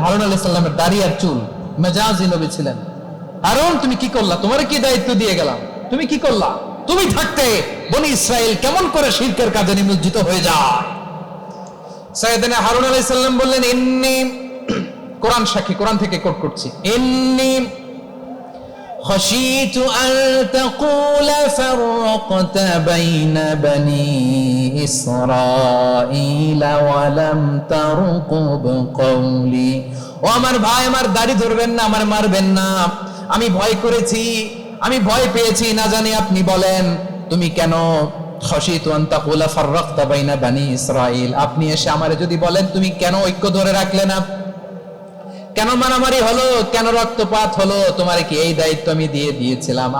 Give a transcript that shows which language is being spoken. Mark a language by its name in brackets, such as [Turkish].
[Bangla] হারুন আলাইহিস সালামের দাড়ি আর চুল, মেজাজি নবী ছিলেন। হারুন তুমি কি করলা? তোমার কি দায়িত্ব দিয়ে গেলাম, তুমি কি করলা? তুমি থাকতে বনি ইসরাইল কেমন করে শিরকের কাজে নিমজ্জিত হয়ে যায়? সাইয়েদনা হারুন আলাইহিস সালাম বললেন, ইন্নী, কোরআন সাক্ষী, কোরআন থেকে কোট করছি, ইন্নী [Arabic] خشيت أن تقول فرقت بين بني إسرائيل ولم ترقب قولي। [Bangla] ও আমার ভাই, আমার দাড়ি ধরবেন না, আমার মারবেন না। আমি ভয় করেছি, আমি ভয় পেয়েছি, না জানি আপনি বলেন তুমি কেন [Arabic] খশিতু আন তাকুলা ফাররাকতা বাইনা বানি ইসরাইল, [Bangla] আপনি এসে আমারে যদি বলেন তুমি কেন ঐক্য ধরে রাখলে না, কেন মারামারি হলো, কেন রক্তপাত হলো, তোমারে কি এই দায়িত্ব আমি দিয়ে দিয়েছিলাম?